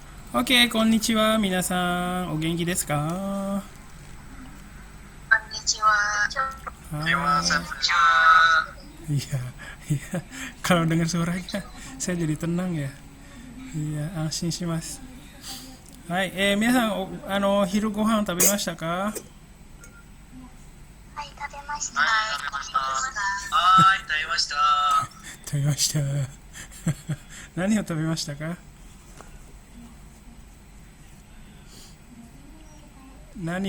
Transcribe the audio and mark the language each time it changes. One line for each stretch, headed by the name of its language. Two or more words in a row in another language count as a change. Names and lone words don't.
Japanese: OK、こんにちは。皆さん、お元気ですか？こんにちは。
Indonesian: Hai. Iya, iya. Kalau dengar suaranya, saya jadi tenang ya. Iya, anjing sih mas. Hai,
Japanese: 皆さん、昼ご飯食べましたか？はい、食べました。はい、食べました。はい、食べました。食べました。何を食べましたか？何を、